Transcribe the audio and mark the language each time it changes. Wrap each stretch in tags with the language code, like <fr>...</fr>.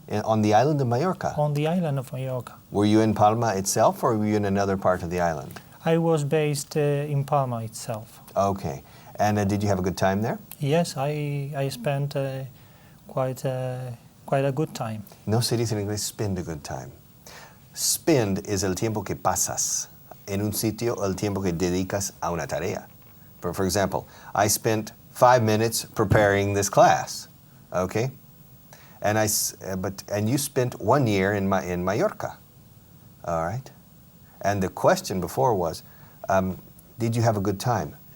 <en>On the island of Mallorca? on the island of Mallorca. Were you in Palma itself or were you in another part of the island? I was based in Palma itself. Okay. And did you have a good time there? Yes, I spent quite a good time.</en> <es>No se dice en inglés</es> <en>spend a good time.</en> <es>Spend es el tiempo que pasas en un sitio, el tiempo que dedicas a una tarea.</es> <en>For example, I spent 5 minutes preparing this class, okay? And you spent 1 year in Mallorca, all right? And the question before was, did you have a good time?</en>